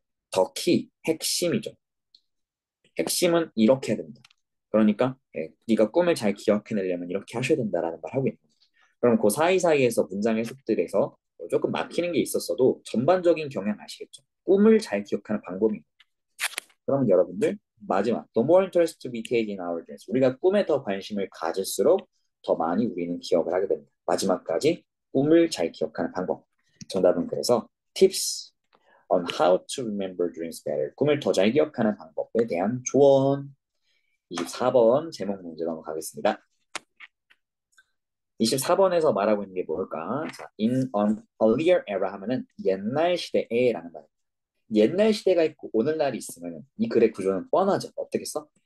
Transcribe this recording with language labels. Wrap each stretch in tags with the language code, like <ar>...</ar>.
<ko>더 키, 핵심이죠. 핵심은 이렇게 해야 된다. 그러니까 네가 꿈을 잘 기억해내려면 이렇게 하셔야 된다라는 말 하고 있는 거예요. 그럼 그 사이사이에서 문장 해석들에서 조금 막히는 게 있었어도 전반적인 경향 아시겠죠? 꿈을 잘 기억하는 방법입니다. 그럼 여러분들 마지막</ko> <en>The more interest we take in our dreams.</en> <ko>우리가 꿈에 더 관심을 가질수록 더 많이 우리는 기억을 하게 됩니다. 마지막까지 꿈을 잘 기억하는 방법. 정답은 그래서</ko> <en>tips on how to remember dreams better.</en> <ko>꿈을 더 잘 기억하는 방법에 대한 조언. 24번 제목 문제 넘어가겠습니다. 24번에서 말하고 있는 게 뭘까? 자,</ko> <en>in an earlier era</en> <ko>하면은 옛날 시대에라는 말. 옛날 시대가 있고 오늘날이 있으면 이 글의 구조는 뻔하죠. 어떻게 써?</ko>